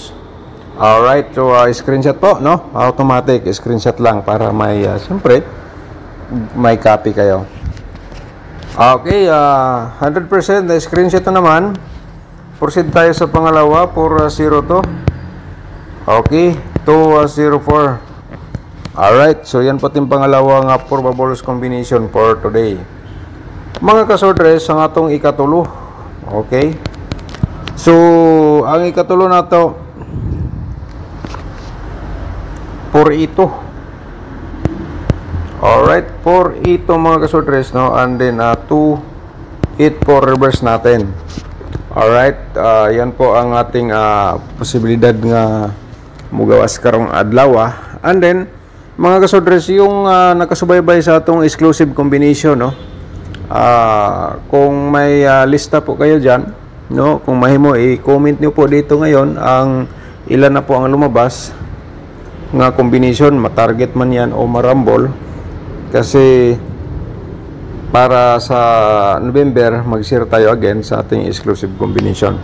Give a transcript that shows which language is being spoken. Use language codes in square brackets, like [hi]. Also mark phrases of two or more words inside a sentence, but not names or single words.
[tl] Alright, so screenshot po, no? Automatic screenshot lang para may siyempre may copy kayo. Okay, 100% na screenshot na naman. Proceed tayo sa pangalawa, 402. Okay, 204. Alright, so yan po yung pangalawang [en] probables combination [tl] for today. [ceb] Mga kasortres, ang atong ikatulo. Okay, so ang ikatulo na to, 4 ito. Alright, 4 ito mga kasortres, no? [en] And then 284 reverse natin. [ceb] Alright, yan po ang ating posibilidad nga mugawas karong adlaw. [en] And then [ceb] mga kasortres, yung nakasubaybay sa atong [en] exclusive combination, [ceb] no? [tl] Kung may lista po kayo dyan, no? Kung mahimo, i-comment nyo po dito ngayon ang ilan na po ang lumabas nga combination, matarget man yan o marambol, kasi para sa November mag-share tayo again sa ating [en] exclusive combination.